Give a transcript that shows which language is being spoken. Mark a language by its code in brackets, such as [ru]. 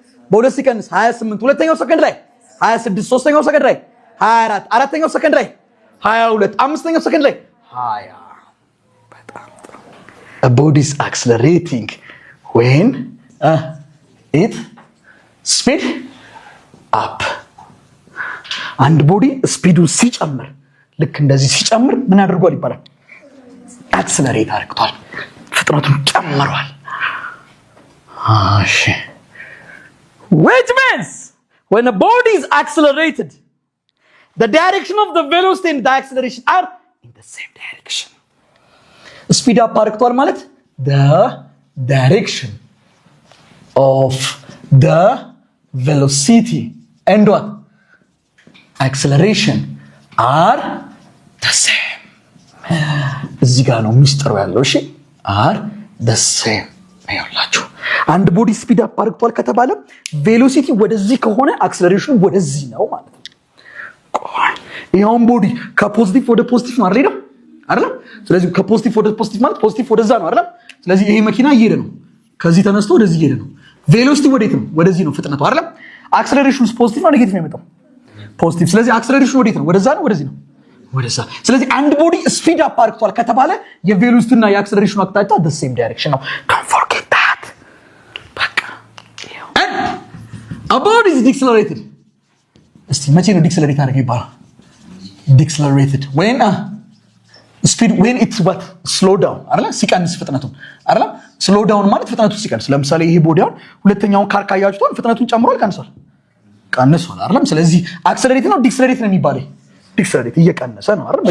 [am] በ2 ሲቀንስ 28 ሁለተኛው ሰከንድ ላይ 26 ሶስተኛው ሰከንድ ላይ 24 አራተኛው ሰከንድ ላይ 22 አምስተኛው ሰከንድ ላይ 20 በጣም ጥሩ [en] a body is accelerating when it speed up [am] አንድ ቦዲ ስፒዱ ሲጨምር ልክ እንደዚህ ሲጨምር ምን አድርጓል ይባላል? አክሰለሬት አድርጓል፣ ፍጥነቱን ጨምሯል። [en] እሺ which means when a body is accelerated the direction of the velocity and the acceleration are in the same direction. Speed up አድርጓል ማለት the direction of the velocity and what acceleration are the same. [am] እዚህ ጋር ነው ሚስጥሩ ያለው። እሺ are the same አይላችሁ። አንድ ቦዲ ስፒድ አፕ አድርጓል ከተባለ ቬሎሲቲ ወደዚህ ከሆነ አክሰለሬሽኑ ወደዚህ ነው ማለት ነው። ቆይ ይሄውን ቦዲ ከፖዚቲቭ ወደ ፖዚቲቭ ነው አይደል? ስለዚህ ከፖዚቲቭ ወደ ፖዚቲቭ ማለት ፖዚቲቭ ወደዛ ነው አይደል? ስለዚህ ይሄ መኪና እየሄደ ነው፣ ከዚህ ተነስቶ ወደዚህ እየሄደ ነው። ቬሎሲቲ ወዴት ነው? ወደዚህ ነው ፍጥነቱ አይደል? አክሰለሬሽኑ ፖዚቲቭ ነው ኔጌቲቭ ነው የሚመጣው? ፖዚቲቭ። ስለዚህ አክሰለሬሽኑ ወዴት ነው? ወደዛ ነው ወደዚህ ነው? ወደዛ። ስለዚህ አንድ ቦዲ ስፒድ አፕ አድርጓል ከተባለ የቬሎሲቲና የአክሰለሬሽኑ አቅጣጫ [en] the same direction [am] ነው። [en] Don't forget that. በቃ and a body is decelerated. [am] እስቲ መቼ ነው ዲክሰለሬት አድርገ ይባላል? [en] decelerated when speed when it's what slow down አይደል? [am] ሲቀንስ ፍጥነቱን አይደል? [en] slow down [am] ማለት ፍጥነቱ ሲቀንስ። ለምሳሌ ይሄ ቦዲ አሁን ሁለተኛውን ካር ካያችሁት ፍጥነቱን ጨምሯል ቀንሷል? ቀንሷል አይደል? ስለዚህ አክሰለሬት ነው ዲክሰለሬት ነው የሚባለው? ዲክሰለሬት እየቀነሰ ነው አይደል?